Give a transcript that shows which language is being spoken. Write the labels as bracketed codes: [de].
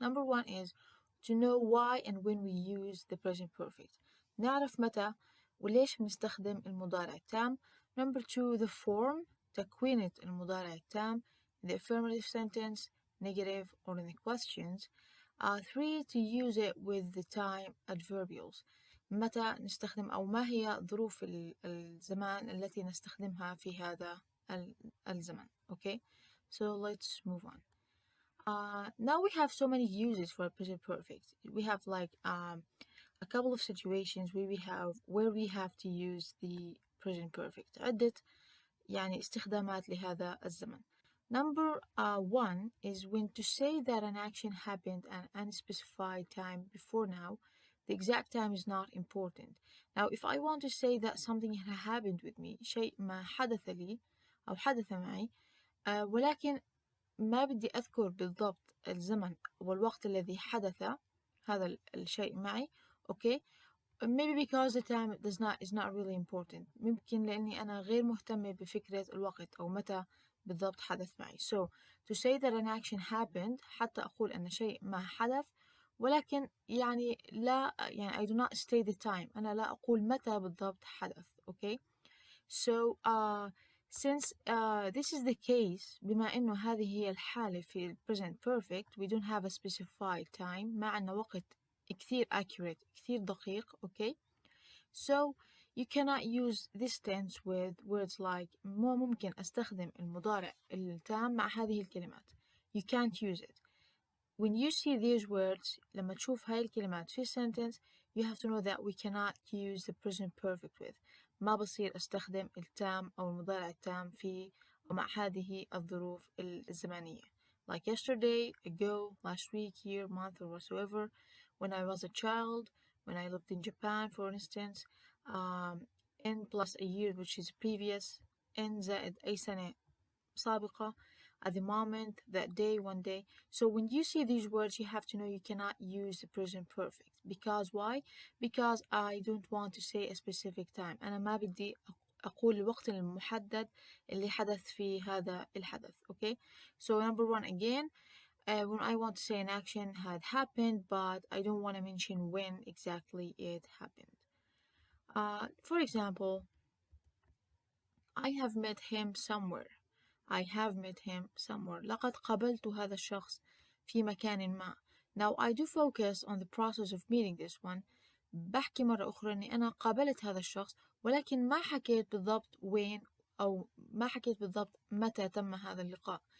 [en] Number one is to know why and when we use the present perfect. [ar] نعرف متى وليش بنستخدم المضارع التام. [en] Number two, the form, [ar] تكوينة المضارع التام, [en] the affirmative sentence, negative, or in the questions. Three, to use it with the time adverbials. [ar] متى نستخدم أو ما هي ظروف الزمان التي نستخدمها في هذا الزمن. [en] Okay, so let's move on. Now we have so many uses for present perfect. We have a couple of situations where we have to use the present perfect. [ar] عدة استخدامات لهذا الزمن. [en] Number one is when to say that an action happened at an unspecified time before now. The exact time is not important. Now, if I want to say that something happened with me, [ar] شيء ما حدث لي أو حدث معي, ولكن ما بدي أذكر بالضبط الزمن والوقت الذي حدث هذا الشيء معي, okay? [en] Maybe because the time is not really important. [ar] ممكن لأني أنا غير مهتمة بفكرة الوقت أو متى بالضبط حدث معي. [en] So, to say that an action happened, [ar] حتى أقول أن شيء ما حدث, ولكن لا [en] I do not state the time. [ar] أنا لا أقول متى بالضبط حدث. [en] Okay? So, since this is the case, [ar] بما إنه هذه هي الحالة في ال [en] present perfect, we don't have a specified time. [ar] ما عندنا وقت كثير accurate, كثير دقيق. [en] Okay? So, you cannot use this tense with words like [ar] مو ممكن أستخدم المضارع التام مع هذه الكلمات. [en] You can't use it. When you see these words, [ar] لما تشوف هاي الكلمات في [en] sentence, you have to know that we cannot use the present perfect with. [ar] ما بصير أستخدم التام أو المضارع التام في أو مع هذه الظروف الزمنية. [en] Like yesterday, ago, last week, year, month, or whatsoever. When I was a child, when I lived in Japan, for instance. In plus a year, which is previous. [ar] In زائد أي سنة سابقة. [en] At the moment, that day, one day. So when you see these words, you have to know you cannot use the present perfect. Because why? Because I don't want to say a specific time. [ar] أنا ما بدي أقول الوقت المحدد اللي حدث فيه هذا الحدث. [en] Okay? So number one again, when I want to say an action had happened, but I don't want to mention when exactly it happened. For example, I have met him somewhere. I have met him somewhere. [ar] لقد قابلت هذا الشخص في مكان ما. [en] Now I do focus on the process of meeting this one. [ar] بحكي مرة أخرى إني أنا قابلت هذا الشخص ولكن ما حكيت بالضبط وين أو ما حكيت بالضبط متى تم هذا اللقاء.